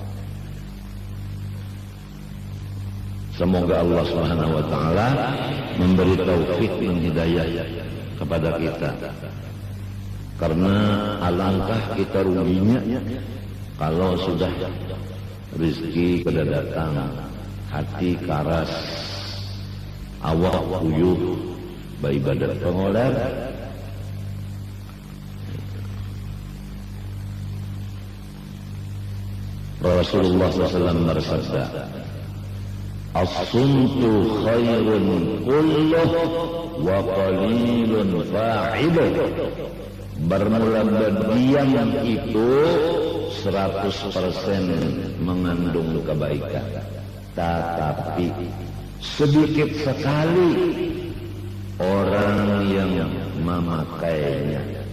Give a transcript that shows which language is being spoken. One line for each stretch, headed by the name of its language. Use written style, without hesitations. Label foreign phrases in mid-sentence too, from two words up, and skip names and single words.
Indonesian: Semoga Allah
Arabic: سبحانه وتعالى
Indonesian: memberi taufik dan hidayah kepada kita.
Banjar: Karena alangkah kita ruginya kalau sudah rezeki kada datang, hati karas, awak uyuh, beribadat pengolar.
Indonesian: Rasulullah SAW bersabda,
Arabic: الصمت خير كله وقليل فاعله.
Indonesian: Bermula berdiam itu 100% mengandung kebaikan, tetapi sedikit sekali orang yang memakainya.